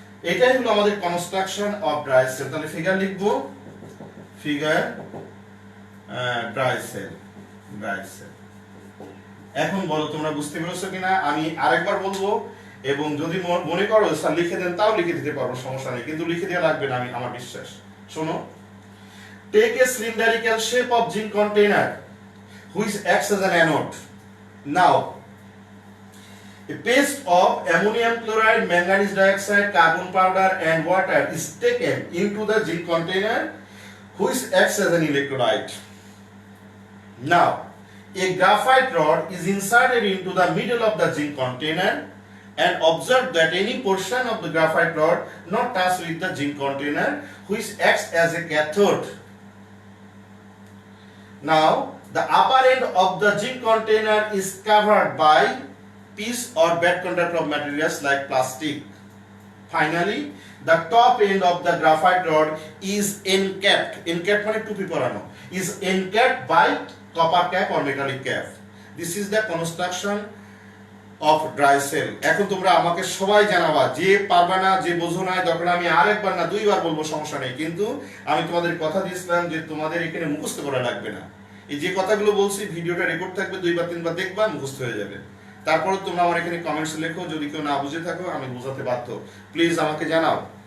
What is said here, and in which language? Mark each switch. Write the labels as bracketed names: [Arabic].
[Bangla] এটাই হলো আমাদের কনস্ট্রাকশন অফ ড্রাই সেল। তাহলে ফিগার লিখবো, ফিগার ড্রাই সেল। এখন বলো তোমরা বুঝতে পেরেছো কিনা, আমি আরেকবার বলবো, এবং যদি মনে করো স্যার লিখে দেন তাও লিখে দিতে পারবো, সমস্যা নেই, কিন্তু লিখে দেওয়া লাগবে না, আমার বিশ্বাস। শোনো, [English] take a cylindrical shape of zinc container which acts as an anode. Now, a paste of ammonium chloride, manganese dioxide, carbon powder and water is taken into the zinc container which acts as an electrolyte. Now, a graphite rod is inserted into the middle of the zinc container and observe that any portion of the graphite rod not touch with the zinc container which acts as a cathode. Now, the upper end of the zinc container is covered by piece or bad conductor of materials like plastic. Finally, the top end of the graphite rod is encapped. Encapped [Bangla] মানে টুপি পরানো, [English] is encapped by copper cap or metallic cap. This is the construction of dry cell. [Bangla] এখন তোমরা আমাকে সবাই জানাবা, যে পারবা না, যে বোঝো না, দরকার আমি আরেকবার না দুইবার বলবো, সমস্যা নেই, কিন্তু আমি তোমাদের কথা দিয়েছিলাম যে তোমাদের এখানে মুখস্থ করা লাগবে না। এই যে কথাগুলো বলছি, ভিডিওটা রেকর্ড থাকবে, 2 বা 3 বার দেখবা, মুখস্থ হয়ে যাবে। তারপরে তোমরা আমার এখানে কমেন্টস লেখো, যদি কেউ না বুঝে থাকো আমি বোঝাতে বাধ্য, প্লিজ আমাকে জানাও।